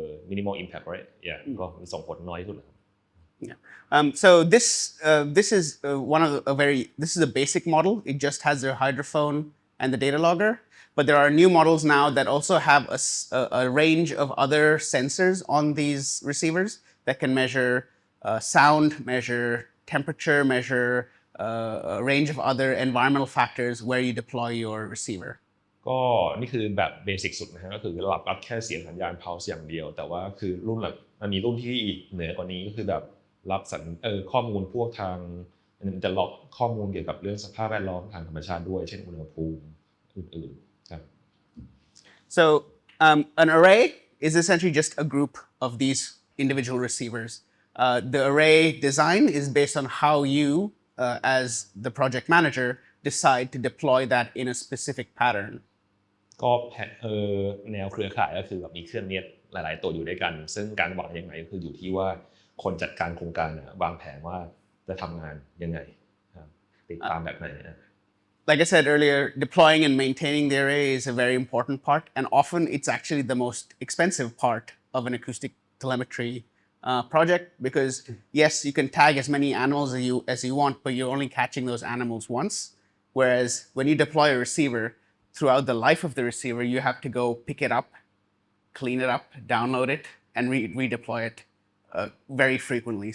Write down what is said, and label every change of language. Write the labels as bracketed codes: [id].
[en] minimal impact rate [th] ก็มีส่งผลน้อยที่สุด [en] Yeah. So this is one of this is a basic model. It just has their hydrophone and the data logger. But there are new models now that also have a range of other sensors on these receivers that can measure sound, measure temperature, measure a range of other environmental factors where you deploy your receiver. [th] ก็นี่คือแบบเบสิกสุดนะฮะก็คือรับแค่เสียงสัญญาณ pulse อย่างเดียวแต่ว่าคือรุ่นแบบมันมีรุ่นที่เหนือกว่านี้ก็คือแบบรับข้อมูลพวกทางมันจะล็อกข้อมูลเกี่ยวกับเรื่องสภาพแวดล้อมทางธรรมชาติด้วยเช่นอุณหภูมิอื่นๆครับ [en] So an array is essentially just a group of these individual receivers. The array design is based on how you as the project manager decide to deploy that in a specific pattern. [th] ก็แนวเครือข่ายก็คือแบบมีเครื่องเนี้ยหลายๆตัวอยู่ด้วยกันซึ่งการวางยังไงก็คืออยู่ที่ว่าคนจัดการโครงการวางแผนว่าจะทำงานยังไงติดตามแบบไหน [en] Like I said earlier, deploying and maintaining the array is a very important part, and often it's actually the most expensive part of an acoustic telemetry project because yes, you can tag as many animals as you want, but you're only catching those animals once. Whereas when you deploy a receiver, throughout the life of the receiver, you have to go pick it up, clean it up, download it, and redeploy it very frequently.